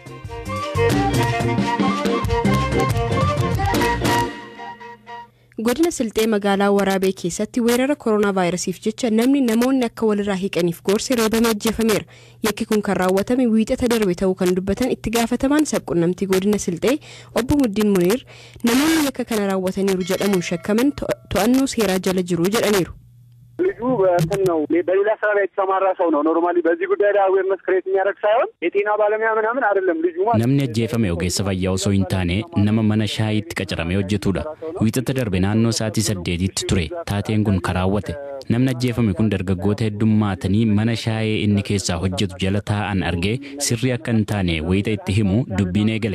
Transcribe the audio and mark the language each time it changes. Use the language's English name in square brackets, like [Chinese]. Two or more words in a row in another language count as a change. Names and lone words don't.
[Oromo] Godina Silxee magaalaa Waraabee keessatti weerara koronaa vaayirasiif jecha namoonni akka walirraa hiiqaniif gorse reebamee ajjeefameera. Yakki kun kan raawwatame wiixata darbe ta'uu kan dubbatan itti gaafatamaan sabquunnamtii godina Silxee obbo Muddiin Muniir namoonni yakka kana raawwataniiru jedhamuun shakkaman to'annoo seeraa jala jiru jedhaniiru. [Amharic] ልጁ በእንተነው በሌላ ስራ ላይ የተሰማራ ሰው ነው ኖርማሊ በዚህ ጉዳይ ላይ [English] awareness create [Amharic] የሚያደርግ ሳይሆን የጤና ባለሙያ ምናምን አይደለም ልጁ ማለት [Oromo] namni ajjeefame ogeessa fayyaa osoo hin taane nama mana shaayiitti qacaramee hojjetudha. Wiixata darbe naannoo sa'aatii 8tti ture taateen kun karaawwate. Namni ajjeefame kun dargaggoota heddummaatanii mana shaayee inni keessaa hojjetu jala taa'an argee sirrii akka hin taane wayita itti himu dubbiin eegale.